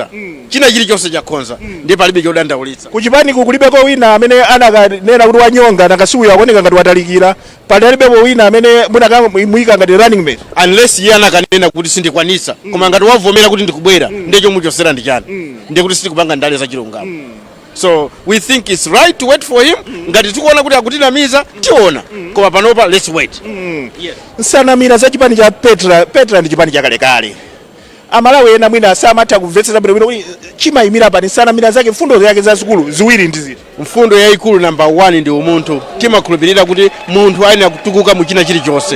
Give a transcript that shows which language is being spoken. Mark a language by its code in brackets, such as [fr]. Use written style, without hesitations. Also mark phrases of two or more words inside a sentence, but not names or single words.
[ny] China chilichonse chakhonza ndiye palibe chodandaulitsa. Kuchipani kulibeko wina amene anakanena kuti wanyonga nakasuya akuoneka ngati watalikira, palibepo wina amene munakamuyika ngati [en] running mate, [ny] unless iye anakanena kuti sindikwanisa. Koma ngati wavomera kuti ndikubwera ndiye chomuchosera ndi chani, ndiye kuti sindikupanga ndale za chilungamo. [en] So we think it's right to wait for him. [ny] Ngati tikuona kuti akutinamiza tiona, koma panopa [en] let's wait. [ny] Nsanamira za chipani cha Petra ndi chipani chakalekale. Amalawi ena mwina samatha kumvetsa bwino chimayimira pani nsanamira zake, mfundo zake za sukulu ziwiri ndi ziti. Mfundo yayikulu number 1 ndi umunthu. Timakhulupirira kuti munthu ayenera kutukuka mu china chilichonse.